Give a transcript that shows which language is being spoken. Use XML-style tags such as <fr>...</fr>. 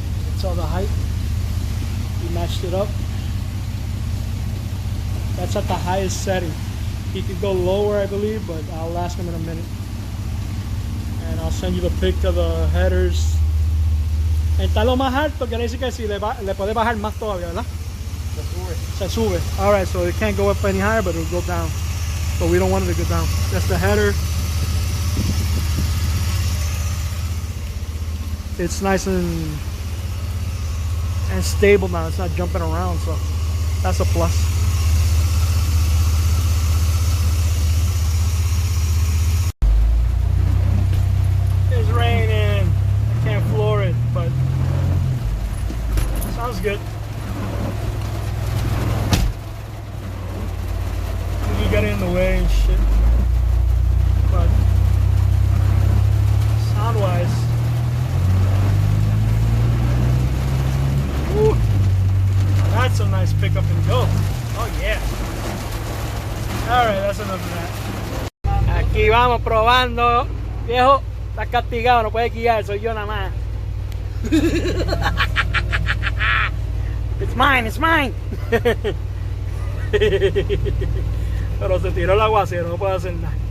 <en>That's all the height. We matched it up. That's at the highest setting. He could go lower, I believe, but I'll ask him in a minute. And I'll send you the pic of the headers.</en> <es>Está lo más alto, quiere decir que si le puede bajar más todavía, ¿verdad? Se sube.</es> <en>Alright, so it can't go up any higher, but it'll go down. But we don't want it to go down. That's the header. It's nice and stable now. It's not jumping around, so that's a plus. It's raining. I can't floor it, but sounds good. You got it in the way and shit, but sound wise, woo, that's a nice pickup and go. Oh yeah. Alright, that's enough of that.</en> <es>Aquí vamos probando. Viejo, estás castigado, no puedes guiar, soy yo nada más.</es> <en>It's mine, it's mine.</en> <es>Pero se tiró el aguacero, no puedo hacer nada.</es>